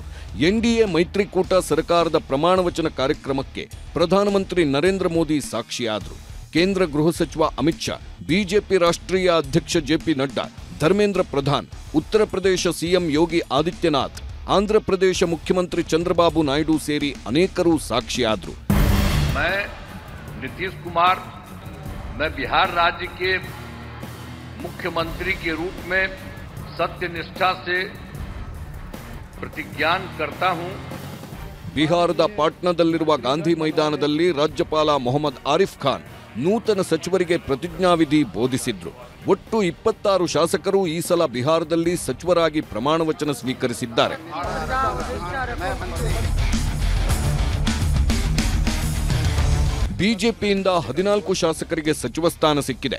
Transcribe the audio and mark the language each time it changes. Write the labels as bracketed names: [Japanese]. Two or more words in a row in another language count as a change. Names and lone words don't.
[Kannada] ಎನ್ಡಿಎ ಮೈತ್ರಿಕೂಟ ಸರ್ಕಾರದ ಪ್ರಮಾಣವಚನ ಕಾರ್ಯಕ್ರಮಕ್ಕೆ ಪ್ರಧಾನಮಂತ್ರಿ ನರೇಂದ್ರ ಮೋದಿ ಸಾಕ್ಷಿಯಾದರು. ಕೇಂದ್ರ ಗೃಹ ಸಚಿವ ಅಮಿತ್ ಶಾ, ಬಿಜೆಪಿ ರಾಷ್ಟ್ರೀಯ ಅಧ್ಯಕ್ಷ ಜೆಪಿ ನಡ್ಡಾ, ಧರ್ಮೇಂದ್ರ ಪ್ರಧಾನ್, ಉತ್ತರ ಪ್ರದೇಶ ಸಿಎಂ ಯೋಗಿ ಆದಿತ್ಯನಾಥ್, ಆಂಧ್ರ ಪ್ರದೇಶ ಮುಖ್ಯಮಂತ್ರಿ ಚಂದ್ರಬಾಬು ನಾಯ್ಡು ಸೇರಿ ಅನೇಕರು ಸಾಕ್ಷಿಯಾದರು. [Hindi] नीतीश कुमार, मैं बिहार राज्य के मुख्यमंत्री के रूप में सत्यनिष्ठा से प्रतिज्ञान करता हूं. [Kannada] ಬಿಹಾರದ ಪಾಟ್ನಾದಲ್ಲಿರುವ ಗಾಂಧಿ ಮೈದಾನದಲ್ಲಿ ರಾಜ್ಯಪಾಲ ಮೊಹಮ್ಮದ್ ಆರಿಫ್ ಖಾನ್ ನೂತನ ಸಚಿವರಿಗೆ ಪ್ರತಿಜ್ಞಾವಿಧಿ ಬೋಧಿಸಿದ್ರು. ಒಟ್ಟು 26 ಶಾಸಕರು ಈ ಸಲ ಬಿಹಾರದಲ್ಲಿ ಸಚಿವರಾಗಿ ಪ್ರಮಾಣವಚನ ಸ್ವೀಕರಿಸಿದ್ದಾರೆ. ಬಿಜೆಪಿಯಿಂದ 14 ಶಾಸಕರಿಗೆ ಸಚಿವ ಸ್ಥಾನ ಸಿಕ್ಕಿದೆ.